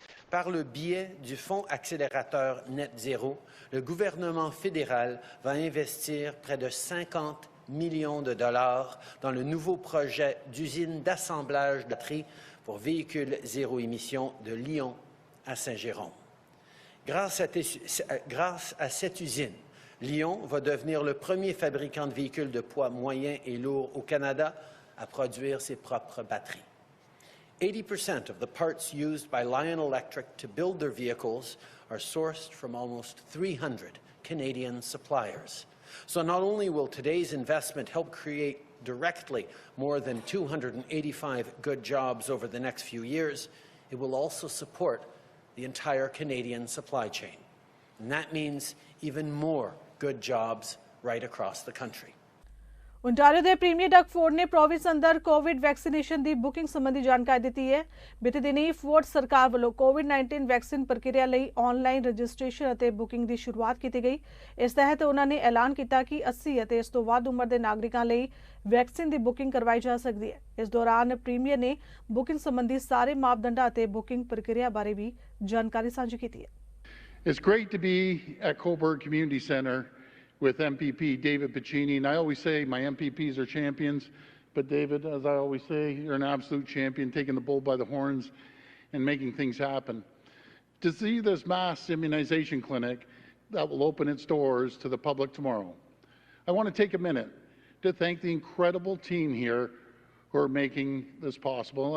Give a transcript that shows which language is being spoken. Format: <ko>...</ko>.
<fr>Par le biais du Fonds accélérateur Net Zéro, le gouvernement fédéral va investir près de 50 millions de dollars dans le nouveau projet d'usine d'assemblage de batteries pour véhicules zéro émission de Lyon à Saint-Jérôme. Grâce à cette usine, Lyon va devenir le premier fabricant de véhicules de poids moyen et lourd au Canada à produire ses propres batteries.</fr> <en>80% of the parts used by Lion Electric to build their vehicles are sourced from almost 300 Canadian suppliers. So not only will today's investment help create directly more than 285 good jobs over the next few years, it will also support the entire Canadian supply chain. And that means even more good jobs right across the country.</en> <pa>Ontario ਦੇ premier Doug Ford ਨੇ province ਅੰਦਰ Covid vaccination ਦੀ booking ਸੰਬੰਧੀ ਜਾਣਕਾਰੀ ਦਿੱਤੀ ਹੈ। ਬੀਤੇ ਦਿਨੀ Ford ਸਰਕਾਰ ਵੱਲੋਂ ਕੋਵਿਡ-19 ਵੈਕਸੀਨ ਪ੍ਰਕਿਰਿਆ ਲਈ ਆਨਲਾਈਨ ਰਜਿਸਟ੍ਰੇਸ਼ਨ ਅਤੇ ਬੁਕਿੰਗ ਦੀ ਸ਼ੁਰੂਆਤ ਕੀਤੀ ਗਈ। ਇਸ ਤਹਿਤ ਉਹਨਾਂ ਨੇ ਐਲਾਨ ਕੀਤਾ ਕਿ 80 ਅਤੇ ਇਸ ਤੋਂ ਵੱਧ ਉਮਰ ਦੇ ਨਾਗਰਿਕਾਂ ਲਈ ਵੈਕਸੀਨ ਦੀ ਬੁਕਿੰਗ ਕਰਵਾਈ ਜਾ ਸਕਦੀ ਹੈ। ਇਸ ਦੌਰਾਨ ਪ੍ਰੀਮੀਅਰ ਨੇ ਬੁਕਿੰਗ ਸੰਬੰਧੀ ਸਾਰੇ ਮਾਪਦੰਡਾਂ ਅਤੇ ਬੁਕਿੰਗ ਪ੍ਰਕਿਰਿਆ ਬਾਰੇ ਵੀ ਜਾਣਕਾਰੀ ਸਾਂਝੀ ਕੀਤੀ ਹੈ।</pa> <en>It's great to be at Coburg Community Center with MPP David Piccini. And I always say my MPPs are champions, but David, as I always say, you're an absolute champion, taking the bull by the horns and making things happen. To see this mass immunization clinic that will open its doors to the public tomorrow, I want to take a minute to thank the incredible team here who are making this possible.</en>